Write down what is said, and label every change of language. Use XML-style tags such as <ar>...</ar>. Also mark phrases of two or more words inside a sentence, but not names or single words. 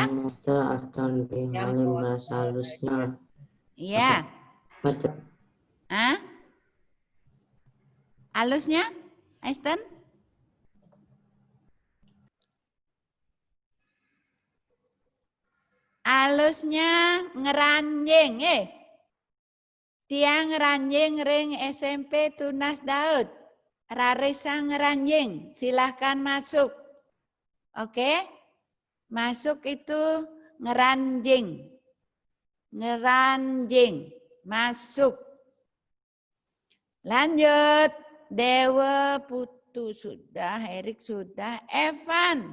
<id>Yang Master Aston Halim bahasa halusnya. Iya. Macet. Hah? Halusnya? Aston?</id> <ban>Halusnya ngeranjing, Tiang ngeranjing ring SMP Tunas Daud. Rarisa ngeranjing,</ban> <id>silahkan masuk. Oke? Masuk itu ngeranjing. Ngeranjing, masuk. Lanjut. Dewa Putu sudah, Erik sudah, Evan.</id>